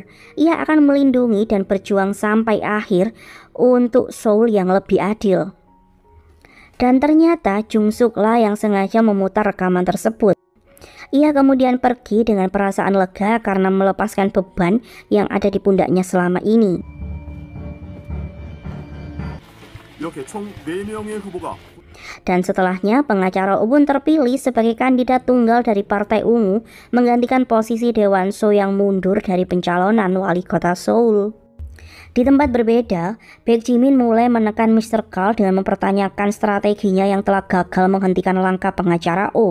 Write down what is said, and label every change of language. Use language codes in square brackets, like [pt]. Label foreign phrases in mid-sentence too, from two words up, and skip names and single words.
[id] Ia akan melindungi dan berjuang sampai akhir untuk Seoul yang lebih adil. Dan ternyata Jung-suk lah yang sengaja memutar rekaman tersebut. Ia kemudian pergi dengan perasaan lega karena melepaskan beban yang ada di pundaknya selama ini. [ko] 이렇게 총 4명의 후보가 [id] Dan setelahnya pengacara O pun terpilih sebagai kandidat tunggal dari Partai Ungu menggantikan posisi Daewon-soo yang mundur dari pencalonan wali kota Seoul. Di tempat berbeda, Baek Jimin mulai menekan Mr. Karl dengan mempertanyakan strateginya yang telah gagal menghentikan langkah pengacara O.